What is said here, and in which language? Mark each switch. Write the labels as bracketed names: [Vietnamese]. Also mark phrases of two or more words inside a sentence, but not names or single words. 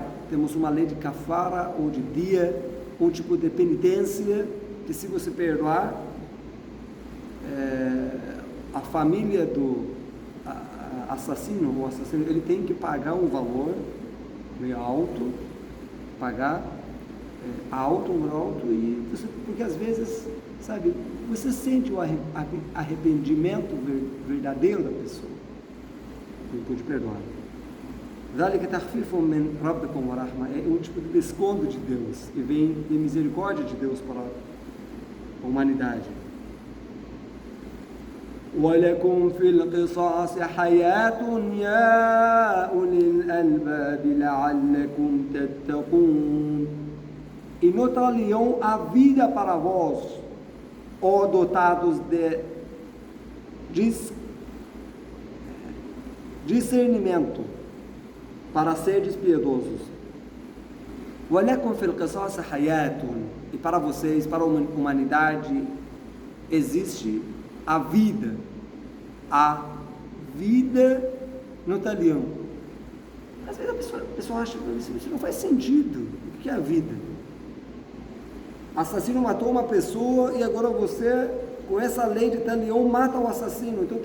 [Portuguese] Temos uma lei de kafara ou de dia, um tipo de penitência, que se você perdoar, a família do assassino, o assassino, ele tem que pagar um valor meio alto, pagar alto, e você, porque às vezes, sabe, você sente o arrependimento verdadeiro da pessoa, ele pode perdoar. [Arabic] ذلك تخفيف من ربكم ورحمة, [Portuguese] é um tipo de desconto de Deus, que vem de misericórdia de Deus para a humanidade. [Arabic] وَلَكُمْ فِي الْقِصَاصِ حَيَاةٌ يَا أُولِي الْأَلْبَابِ لَعَلَّكُمْ تَتَّقُونَ. [Portuguese] E no talião há vida para vós, ó dotados de discernimento, para seres piedosos. [Arabic] وَلَكُمْ فِي الْقِصَاصِ حَيَاةٌ. [Portuguese] E para vocês, para a humanidade, existe a vida no talião. Às vezes a pessoa acha que isso não faz sentido. O que é a vida? Assassino matou uma pessoa e agora você, com essa lei de talião, mata o assassino.